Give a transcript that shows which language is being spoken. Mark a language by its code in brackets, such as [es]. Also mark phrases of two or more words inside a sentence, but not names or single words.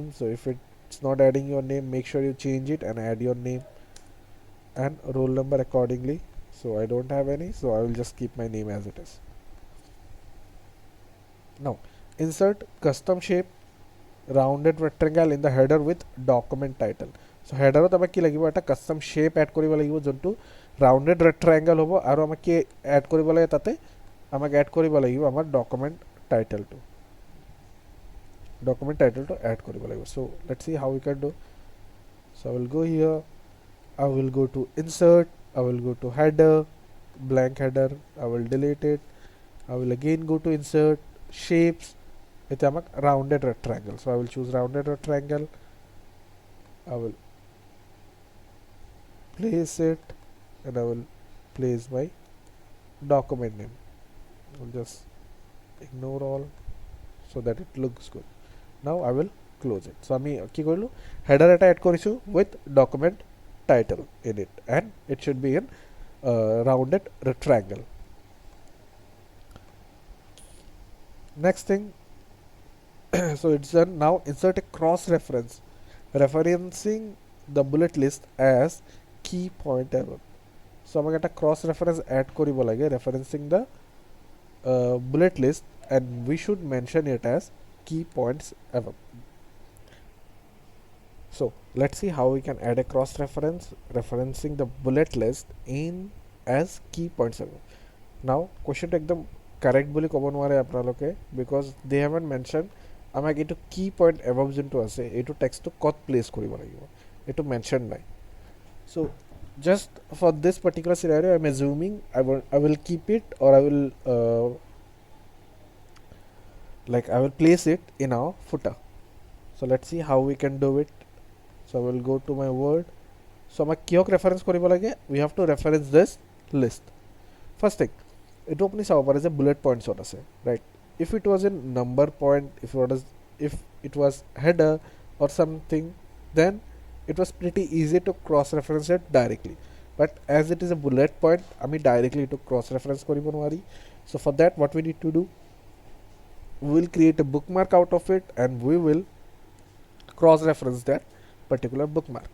[en] So if it's not adding your name, make sure you change it and add your name and roll number accordingly. So I don't have any, so I will just keep my name as it is. Now insert custom shape rounded rectangle in the header with document title. [as] So header ত আমাক কি লাগিব, এটা [en] custom shape [as] add কৰিব লাগিব যোনটো [en] rounded rectangle [as] হ'ব, আৰু আমাক কি add কৰিব লাগে, তাতে আমাক add কৰিব লাগিব আমাৰ [en] document title to add [as] কৰিব লাগিব. [en] So let's see how we can do. So I will go here, I will go to insert, I will go to header, blank header, I will delete it. I will again go to insert, shapes, it's a rounded rectangle. So I will choose rounded rectangle, I will place it, and I will place my document name. I will just ignore all so that it looks good. Now I will close it. So [as] আমি কি কৰিলো, [en] header এটা add কৰিছো with document title in it, and it should be in rounded rectangle. Next thing, so it's done. Now insert a cross reference referencing the bullet list as key point above. So [as] আমাক একটা [en] cross reference add [as] কৰিব লাগে [en] referencing the bullet list, and we should mention it as key points above. So let's see how we can add a cross reference referencing the bullet list in as key points above. [as] Now question একদম correct বুলি কʼব নোৱাৰে আপোনালোকে, [en] because they haven't mentioned [as] আমাক এটো [en] key point above [as] যোনটো আছে এটো [en] text to [as] কত place কৰিব লাগিব, এটো mention নাই. [en] So just for this particular scenario I'm assuming I will keep it, or I will I will place it in our footer. So let's see how we can do it. So I will go to my word. So [as] আমাক কিয়ক [en] reference [as] কৰিব লাগে, [en] we have to reference this list. First thing, it opens [as] চাব পাৰে যে [en] bullet points [as] ত আছে, [en] right? If it was in number point, if it was header or something, then it was pretty easy to cross reference it directly. But as it is a bullet point, আমি directly to cross reference [as] কৰিব নোৱাৰি. [en] So for that, what we need to do, we will create a bookmark out of it, and we will cross reference that particular bookmark.